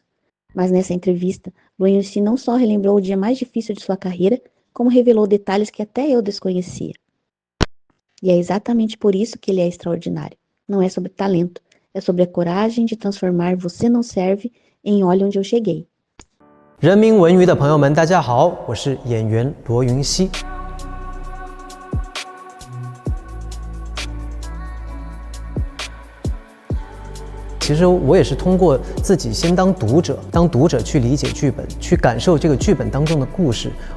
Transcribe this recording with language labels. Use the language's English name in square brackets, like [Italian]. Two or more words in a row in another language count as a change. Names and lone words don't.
[Portuguese] Mas nessa entrevista, Lu Yunxi não só relembrou o dia mais difícil de sua carreira, como revelou detalhes que até eu desconhecia. E é exatamente por isso que ele é extraordinário. Não é sobre talento, é sobre a coragem de transformar Você Não Serve em Olha Onde Eu Cheguei. [Chinese] 人民文娱的朋友们，大家好，我是演员罗云熙。其实我也是通过自己先当读者去理解剧本，去感受这个剧本当中的故事。